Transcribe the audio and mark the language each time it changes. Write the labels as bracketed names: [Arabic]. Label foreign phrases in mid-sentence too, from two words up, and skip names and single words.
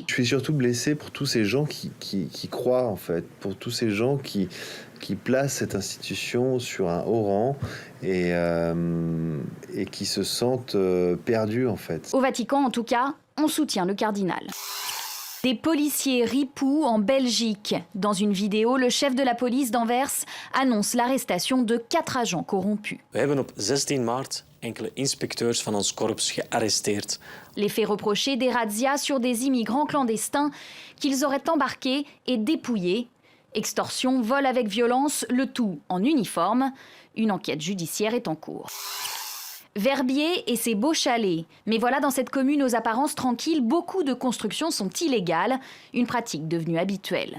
[French] Je suis surtout blessé pour tous ces gens qui croient, en fait, pour tous ces gens qui placent cette institution sur un haut rang et qui se sentent perdus, en fait. Au Vatican, en tout cas, on soutient le cardinal. Des policiers ripoux en Belgique. Dans une vidéo, le chef de la police d'Anvers annonce l'arrestation de 4 agents corrompus. [Dutch] We hebben op 16 maart enkele inspecteurs van ons korps gearresteerd. [French] Les faits reprochés des razzias sur des immigrants clandestins qu'ils auraient embarqués et dépouillés. Extorsion, vol avec violence, le tout en uniforme. Une enquête judiciaire est en cours. Verbier et ses beaux chalets. Mais voilà, dans cette commune aux apparences tranquilles, beaucoup de constructions sont illégales, une pratique devenue habituelle.